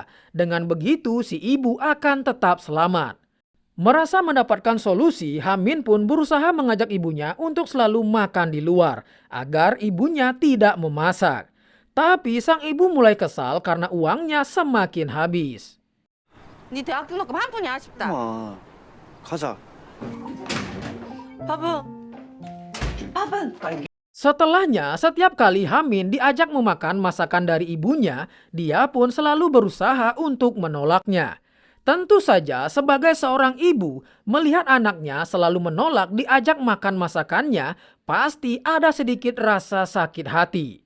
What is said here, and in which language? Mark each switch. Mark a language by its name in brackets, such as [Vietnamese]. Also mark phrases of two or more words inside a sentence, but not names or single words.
[Indonesian] Dengan begitu si ibu akan tetap selamat. Merasa mendapatkan solusi, Hamin pun berusaha mengajak ibunya untuk selalu makan di luar, agar ibunya tidak memasak. Tapi sang ibu mulai kesal karena uangnya semakin habis. [Korean] 네 대학 등록금 한 푼이 아쉽다. 엄마 가자. 밥은 [Indonesian] Setelahnya, setiap kali Hamin diajak memakan masakan dari ibunya, dia pun selalu berusaha untuk menolaknya. Tentu saja sebagai seorang ibu, melihat anaknya selalu menolak diajak makan masakannya, pasti ada sedikit rasa sakit hati.